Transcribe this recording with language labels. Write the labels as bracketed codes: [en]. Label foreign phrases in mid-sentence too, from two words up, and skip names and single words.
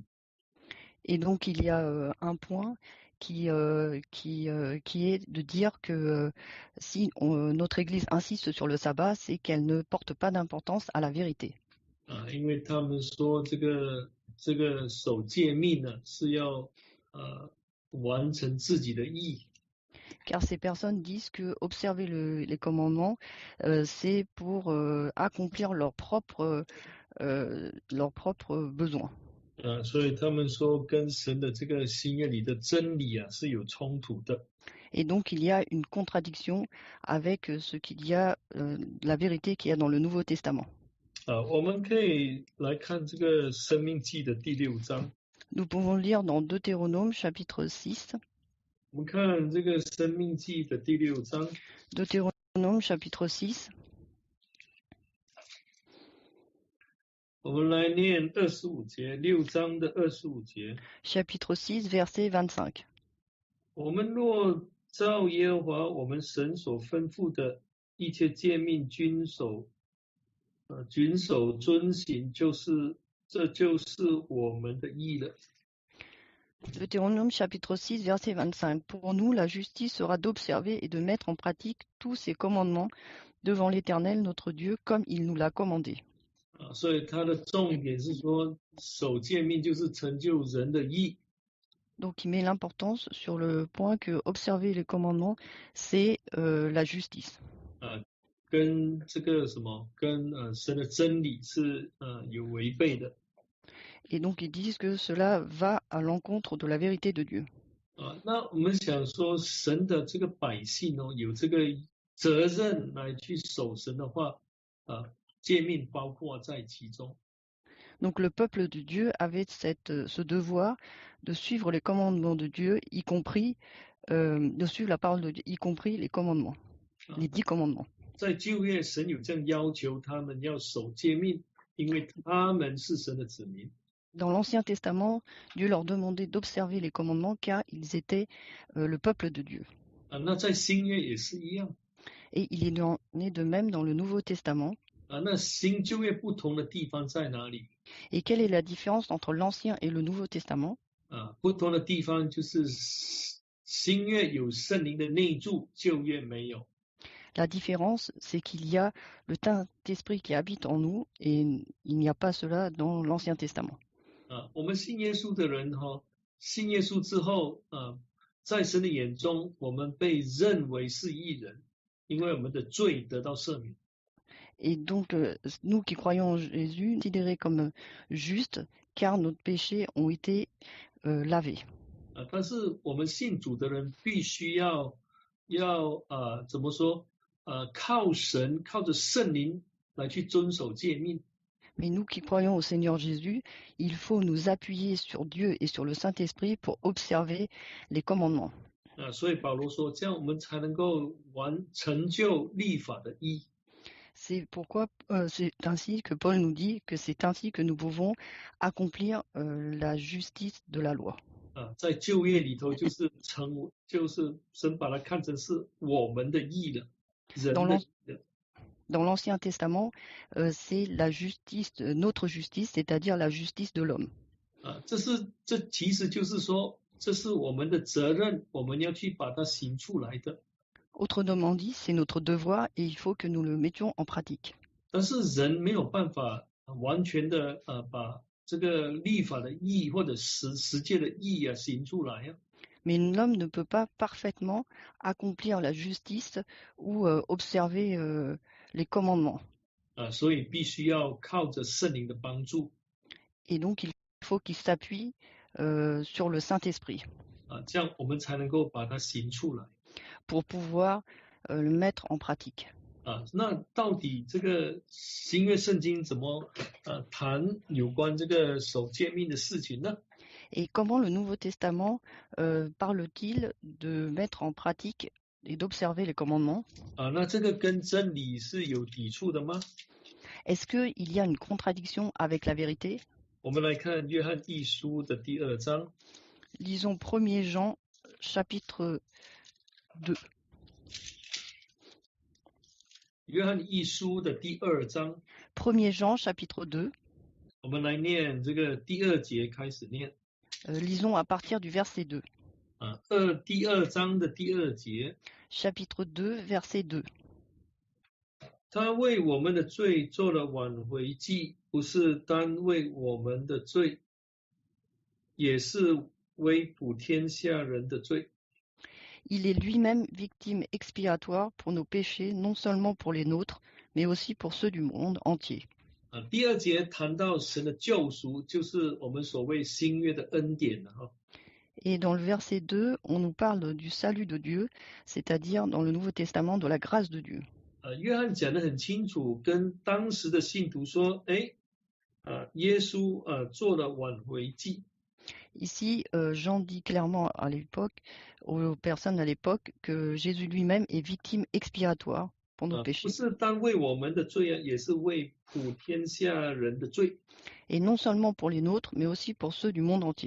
[fr] Et donc, il y a un point qui est de dire que si notre Église insiste sur le sabbat, c'est qu'elle ne porte pas d'importance à la vérité. [zh] 因为他们说这个守诫命呢是要完成自己的义。 [fr] Car ces personnes disent que observer les commandements, c'est pour accomplir leurs propres besoins. [zh] 所以他们说跟神的这个新约里的真理是有冲突的。 [fr] Et donc il y a une contradiction avec ce qu'il y a, la vérité qu'il y a dans le Nouveau Testament. [zh] 我们可以来看这个申命记的第6章。 [fr] Nous pouvons lire dans Deutéronome chapitre 6. [zh] 我们看这个申命记的第6章。 [fr] Deutéronome chapitre 6. [zh] 我们来念25节，6章的25节。 [fr] Chapitre 6, verset 25. [zh] 我们若照耶和华我们神所吩咐的一切诫命遵守遵行，这就是我们的义了。 [fr] Deutéronome chapitre 6, verset 25. Pour nous, la justice sera d'observer et de mettre en pratique tous ces commandements devant l'Éternel notre Dieu, comme il nous l'a commandé. [zh] 所以它的重点是说，守诫命就是成就人的义。 [fr] Donc, il met l'importance sur le point que observer les commandements, c'est la justice. [zh] 跟这个什么，跟神的真理是有违背的。 [fr] Et donc, ils disent que cela va à l'encontre de la vérité de Dieu. [zh] 那我们想说，神的这个百姓有这个责任来去守神的话，诫命包括在其中。 [fr] Donc, le peuple de Dieu avait ce devoir de suivre les commandements de Dieu, y compris de suivre la parole de Dieu, y compris les commandements, 啊 les 10 commandements. [zh] 在旧约，神有这样要求他们要守诫命，因为他们是神的子民。 [fr] Dans l'Ancien Testament, Dieu leur demandait d'observer les commandements car ils étaient le peuple de Dieu. [zh] 啊，那在新约也是一样。 [fr] Et il en est de même dans le Nouveau Testament. [zh] 啊，那新旧约不同的地方在哪里？ [fr] Et quelle est la différence entre l'Ancien et le Nouveau Testament? [zh] 啊，不同的地方就是新约有圣灵的内住，旧约没有。 [fr] La différence, c'est qu'il y a le Saint-Esprit qui habite en nous et il n'y a pas cela dans l'Ancien Testament. [zh] 啊，我们信耶稣的人哈，信耶稣之后啊，在神的眼中，我们被认为是义人，因为我们的罪得到赦免。 [fr] Et donc, nous qui croyons en Jésus, considérés comme justes, car nos péchés ont été lavés. [zh] 啊，但是我们信主的人必须要怎么说？靠神，靠着圣灵来去遵守诫命。 [fr] Mais nous qui croyons au Seigneur Jésus, il faut nous appuyer sur Dieu et sur le Saint-Esprit pour observer les commandements. [zh] 啊，所以保罗说，这样我们才能够成就律法的义。 [fr] C'est pourquoi c'est ainsi que Paul nous dit que c'est ainsi que nous pouvons accomplir la justice de la loi. [zh] 啊，在旧约里头就是神把它看成是我们的义了，人的义了。 [fr] Dans l'Ancien Testament, c'est la justice, notre justice, c'est-à-dire la justice de l'homme. [zh] 啊，这其实就是说，这是我们的责任，我们要去把它行出来的。 [fr] Autrement dit, c'est notre devoir et il faut que nous le mettions en pratique. [zh] 但是人没有办法完全的把这个律法的义或者十诫的义啊行出来呀。 [fr] Mais l'homme ne peut pas parfaitement accomplir la justice ou observer les commandements. [zh] 啊，所以必须要靠着圣灵的帮助。 [fr] Et donc, il faut qu'il s'appuie sur le Saint-Esprit [zh] 啊，这样我们才能够把它行出来。 [fr] pour pouvoir le mettre en pratique. [zh] 啊，那到底这个新约圣经怎么谈有关这个守诫命的事情呢？ [fr] Et comment le Nouveau Testament parle-t-il de mettre en pratique et d'observer les commandements? [zh] 啊，那这个跟真理是有抵触的吗？ [fr] Est-ce qu'il y a une contradiction avec la vérité? [zh] 我们来看约翰一书的第2章。 [fr] Lisons 1er Jean, chapitre 2. [zh] 约翰一书的第2章， [fr] 1er Jean, chapitre 2. [zh] 我们来念这个第2节开始念。 [fr] Lisons à partir du verset 2. [zh] 啊，第2章的第2节， [fr] Chapitre 2, verset 2. [zh] 他为我们的罪做了挽回祭，不是单为我们的罪，也是为普天下人的罪。 [fr] Il est lui-même victime expiatoire pour nos péchés, non seulement pour les nôtres, mais aussi pour ceux du monde entier. [zh] 啊，第2节谈到神的救赎，就是我们所谓新约的恩典了哈。 [fr] Et dans le verset 2, on nous parle du salut de Dieu, c'est-à-dire dans le Nouveau Testament de la grâce de Dieu. [zh] 约翰讲得很清楚，跟当时的信徒说，耶稣做了挽回祭。 [fr] Ici, Jean dit clairement à l'époque, aux personnes à l'époque, que Jésus lui-même est victime expiatoire pour nos [zh] 不 [fr] péchés. [zh] 是单为我们的罪啊，也是为普天下人的罪。 [fr] Et non seulement pour les nôtres, mais aussi pour ceux du monde entier.